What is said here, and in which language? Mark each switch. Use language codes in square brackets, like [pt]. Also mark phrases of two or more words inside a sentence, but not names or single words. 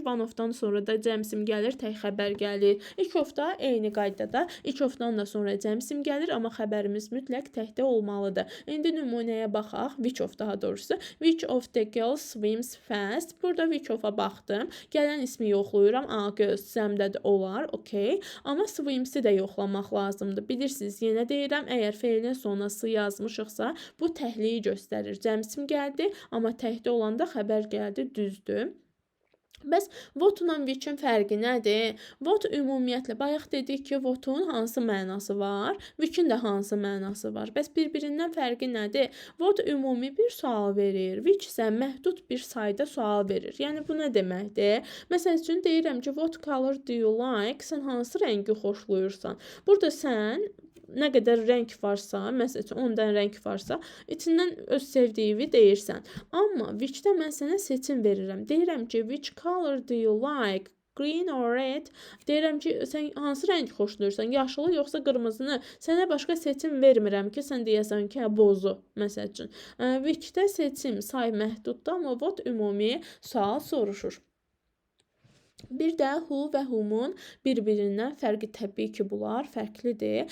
[en] One of- [az] dan sonra da cəm isim gəlir, tək xəbər gəlir. İlk of-da eyni qaydada. İlk of-dan da sonra cəm isim gəlir, amma xəbər cümlələrimiz mütləq təkdə olmalıdır. İndi nümunəyə baxaq. [en] Which of [az] daha doğrusu. [en] Which of the girls swims fast? Burada which of-a baxdım. [az] Gələn ismi yoxlayıram. A, gözləmdə də olar. Okay. Amma swims-i də yoxlamaq lazımdır. Bilirsiniz, yenə deyirəm, əgər feilin sonuna s yazmışıqsa, bu təhliyi göstərir. Cəmsim gəldi, amma təkdə olanda xəbər gəldi, düzdür. Bəs what-la which-in fərqi nədir? What ümumiyyətlə, bayaq dedik ki, what-un hansı mənası var? Which-in də hansı mənası var? Bəs bir-birindən fərqi nədir? What ümumi bir sual verir. Which isə məhdud bir sayda sual verir. Yəni, bu nə deməkdir? Məsəl üçün, deyirəm ki, [en] what color do you like? [az] Sən hansı rəngi xoşlayırsan? Burada sən nə qədər rəng varsa, məsələn 10-dan rəng varsa, içindən öz sevdiyini deyirsən. Amma which-də mən sənə seçim verirəm. Deyirəm ki, [en] which color do you like? Green or red? [az] Deyirəm ki, sən hansı rəngi xoşlayırsan? Yaşılı yoxsa qırmızını? Sənə başqa seçim vermirəm ki, sən deyəsən ki, bozu, məsəl üçün. Which-də seçim say məhduddur, amma what ümumi sual soruşur. Bir də who və whom-un bir-birindən fərqi təbii ki, bunlar fərqlidir.